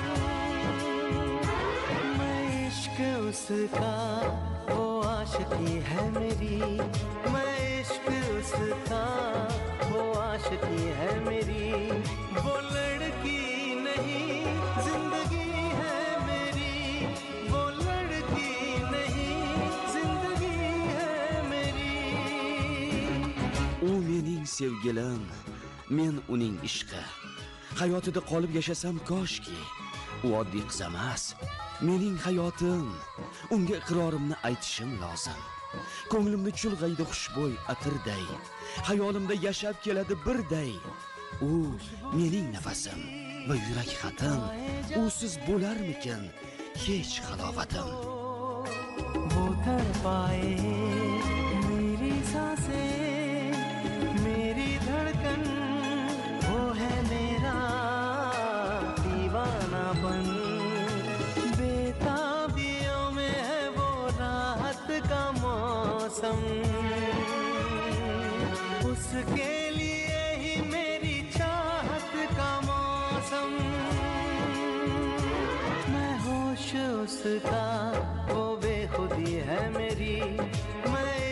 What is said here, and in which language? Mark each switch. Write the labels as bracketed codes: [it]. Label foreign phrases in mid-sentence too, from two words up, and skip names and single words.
[hi] मैं इश्क उसका वो आशिकी है मेरी, मैं इश्क उसका वो आशिकी है मेरी, वो लड़की नहीं जिंदगी है मेरी, वो लड़की नहीं जिंदगी है मेरी। [uz] U mening sevgilim, men uning ishqi. Hayotida qolib yashasam koshki. U oddiy qiz emas, mening hayotim. Unga iqrorimni aytishim lozim. Ko'nglimni chulg'aydi xushbo'y atirday, hayolimda yashab keladi birday. U mening nafasim va yurak xatim. Usiz bo'larmikin hech halovatim. [hi] वो तड़पाए मेरी सांसें, मेरी धड़कन, वो है मेरा दीवानापन, बेताबियों में है वो राहत का मौसम, उसके लिए ही मेरी चाहत का मौसम, मैं होश उसका वो बेखुदी है मेरी, मैं